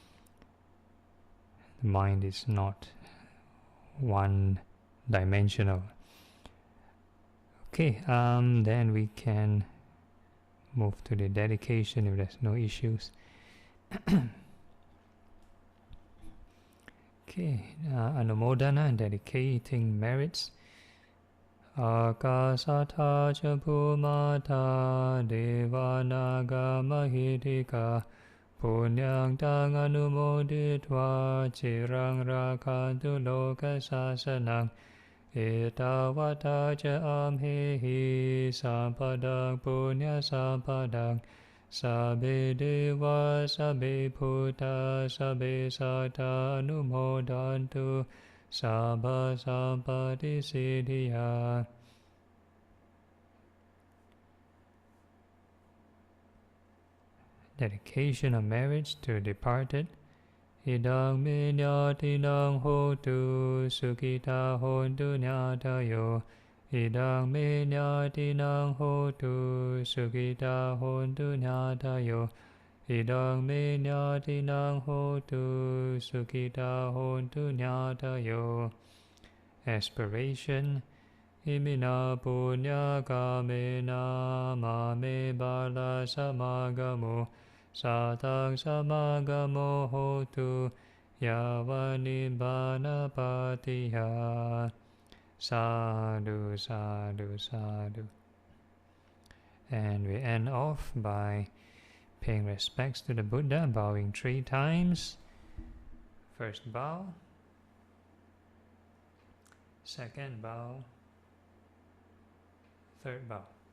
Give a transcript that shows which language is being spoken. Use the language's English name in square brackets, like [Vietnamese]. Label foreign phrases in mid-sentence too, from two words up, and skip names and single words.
[English] The mind is not one-dimensional. Okay, then we can move to the dedication if there's no issues. Okay, Anumodana, dedicating merits. [Pali] Akasatha ca bhumata devanaga mahitika punyang tang anumoditva chirang rakantu loka sasanang etavata ca amhehi sampadang punya sampadang sabbe deva sabbe bhuta sabbe satta anumodantu Sabha sampati siddhya. [English] Dedication of marriage to departed. [Pali] Idang minyatinang hotu sukhita hontu nyatayo. Idang minyatinang hotu sukhita hontu nyatayo. Idang minyatinang hotu sukhita hontu nyatayo. [English] Aspiration. [Pali] Imina punya kamena mame bala samagamo satang samagamo hotu yavanibbana patiha. Sadhu, sadhu, sadhu. [English] And we end off by paying respects to the Buddha, bowing 3 times. First bow, second bow, third bow.